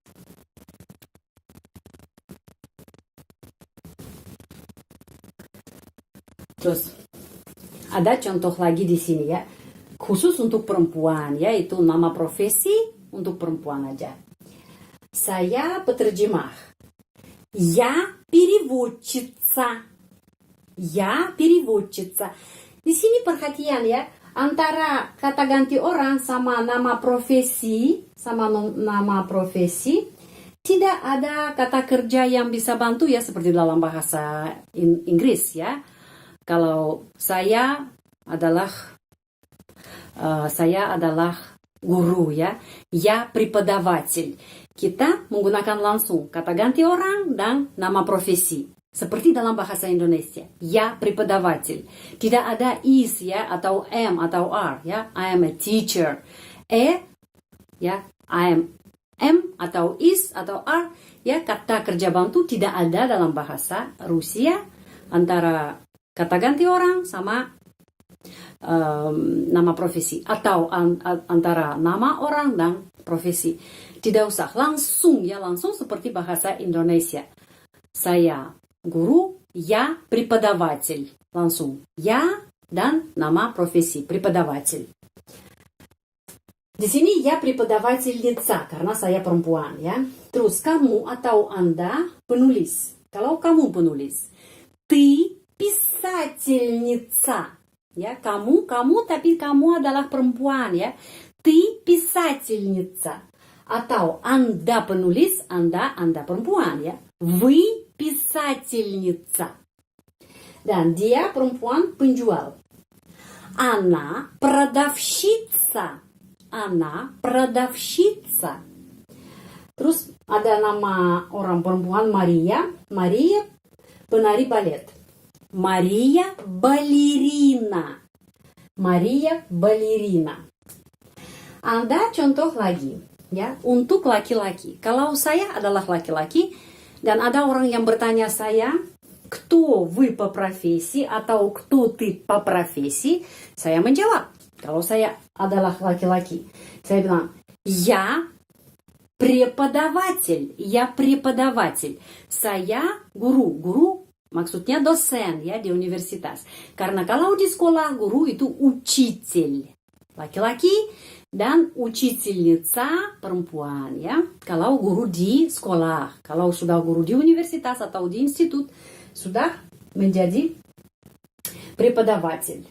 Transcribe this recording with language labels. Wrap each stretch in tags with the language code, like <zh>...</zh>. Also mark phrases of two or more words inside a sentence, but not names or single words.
<id>Terus ada contoh lagi di sini ya. Khusus untuk perempuan, yaitu nama profesi untuk perempuan aja. Saya peterjemah.</id> <ru>Я переводчица. Я переводчица.</ru> <id>Di sini perhatian ya, antara kata ganti orang sama nama profesi, tidak ada kata kerja yang bisa bantu ya, seperti dalam bahasa Inggris ya. Kalau saya adalah guru ya,</id> <ru>я преподаватель.</ru> <id>Kita menggunakan langsung kata ganti orang dan nama profesi. Seperti dalam bahasa Indonesia,</id> <ru>я преподаватель.</ru> <id>Tidak ada is ya, atau am atau are ya.</id> <en>I am a teacher.</en> <id>Ya,</id> <en>I am</en> <id>atau is atau are ya, kata kerja bantu tidak ada dalam bahasa Rusia antara kata ganti orang sama nama profesi, atau antara nama orang dan profesi. Tidak usah langsung ya, langsung seperti bahasa Indonesia. Saya guru,</id> <ru>я преподаватель.</ru> <id>Langsung ya dan nama profesi, преподаватель. Di sini ya преподавательница karena saya perempuan ya. Terus kamu atau Anda penulis. Kalau kamu penulis,</id> <ru>ты писательница.</ru> <id>Ya, kamu tapi kamu adalah perempuan ya.</id> <ru>Ты писательница.</ru> <id>Atau Anda penulis, Anda perempuan ya.</id> <ru>Вы писательница.</ru> <id>Dan dia perempuan penjual.</id> <ru>Она продавщица. Она продавщица.</ru> <id>Terus ada nama orang perempuan Maria. Maria penari balet. Maria ballerina. Maria ballerina. Ada contoh lagi ya, untuk laki-laki. Kalau saya adalah laki-laki dan ada orang yang bertanya saya,</id> <ru>кто вы по профессии atau кто ты по профессии,</ru> <id>saya menjawab. Kalau saya adalah laki-laki, saya bilang,</id> <ru>я преподаватель. Я преподаватель.</ru> <id>Saya guru. Guru maksudnya dosen ya, di universitas. Karena kalau di sekolah guru itu учитель. Laki-laki dan учительница perempuan ya. Kalau guru di sekolah, kalau sudah guru di universitas atau di institut, sudah menjadi преподаватель.</id>